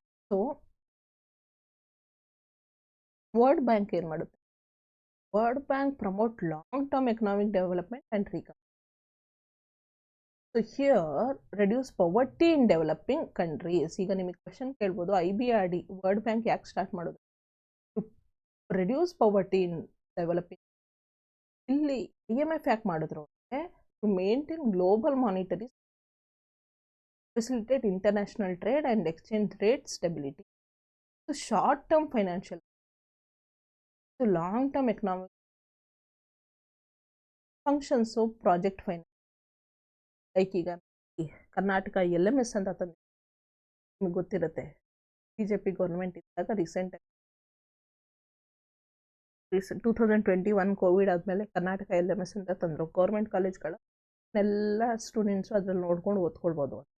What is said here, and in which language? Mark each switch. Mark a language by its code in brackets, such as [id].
[kn] So world bank ಏನು ಮಾಡುತ್ತೆ? [en] World bank promote long term economic development and recovery. So here reduce poverty in developing countries. [kn] ಈಗ ನಿಮಗೆ question ಕೇಳ್ಬೋದು, IBRD world bank ಯಾಕೆ start ಮಾಡೋದು? [en] To reduce poverty in developing. [kn] ಇಲ್ಲಿ IMF ಯಾಕೆ ಮಾಡಿದ್ರು ಅಂದರೆ [en] To maintain global monetary, facilitate international trade and exchange rate stability, to short-term financial, to long-term economic functions of project finance. [kn] Like ಈಗ Karnataka LMS ಅಂತ ತಂದು ನಿಮಗೆ ಗೊತ್ತಿರುತ್ತೆ, BJP ಗೌರ್ಮೆಂಟ್ ಇದ್ದಾಗ ರೀಸೆಂಟಾಗಿ 2021 ಕೋವಿಡ್ ಆದಮೇಲೆ ಕರ್ನಾಟಕ LMS ಅಂತ ತಂದರು. ಗೌರ್ಮೆಂಟ್ ಕಾಲೇಜ್ಗಳನ್ನೆಲ್ಲ ಸ್ಟೂಡೆಂಟ್ಸು ಅದ್ರಲ್ಲಿ ನೋಡ್ಕೊಂಡು ಓದ್ಕೊಳ್ಬೋದು.